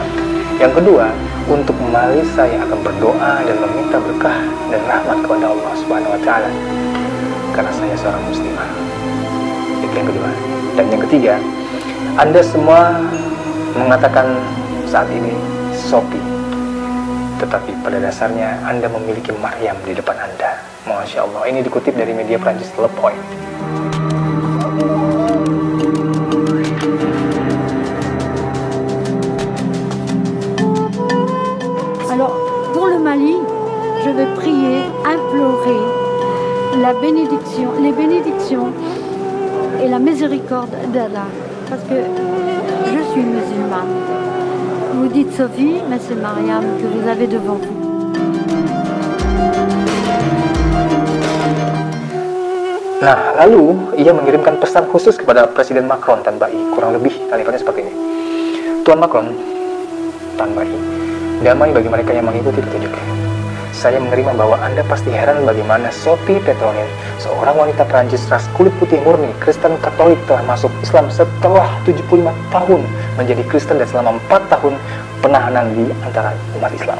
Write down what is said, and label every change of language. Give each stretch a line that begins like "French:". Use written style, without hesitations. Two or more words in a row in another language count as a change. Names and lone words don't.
Indonesian: Yang kedua, untuk Mali saya akan berdoa dan meminta berkah dan rahmat kepada Allah
Arabic: سبحانه وتعالى,
Indonesian: karena saya seorang muslimah. Itu yang kedua. Dan yang ketiga, Anda semua mengatakan saat ini Sophie, tetapi pada dasarnya Anda memiliki Maryam di depan Anda.
Arabic: ما شاء الله.
Indonesian: Ini dikutip dari media Prancis Le Point.
French: Alors, pour le Mali, je vais prier, implorer les bénédictions et la miséricorde d'Allah, parce que je suis musulmane. Vous dites Sophie, mais c'est Maryam que vous avez devant vous.
Indonesian: Nah, lalu ia mengirimkan pesan khusus kepada Presiden Macron tanpa I. Kurang lebih kalimatnya seperti ini. Tuan Macron, tanpa I, damai bagi mereka yang mengikuti petunjuk. Saya menerima bahwa Anda pasti heran bagaimana Sophie Petronin, seorang wanita Prancis ras kulit putih murni, Kristen Katolik, telah masuk Islam setelah 75 tahun menjadi Kristen dan selama 4 tahun penahanan di antara umat Islam.